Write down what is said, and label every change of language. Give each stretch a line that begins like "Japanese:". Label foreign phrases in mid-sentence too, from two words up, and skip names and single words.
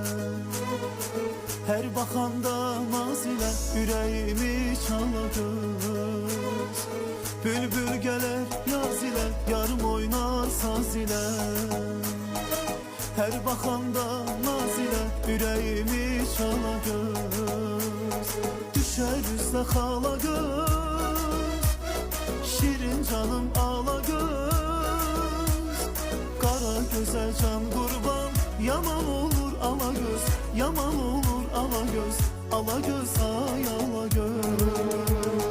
Turkish: Her bakanda naz ile yüreğimi çala göz. Bülbül gelir yaz ile, yarım oynar saz ile. Her bakanda naz ile yüreğimi çala göz.
Azerbaijani: Düşer üstə xala göz, şirin canım ağla göz. Qara gözə can qurban, yaman olur ala göz. Yaman olur ala göz, ala göz ay ala göz.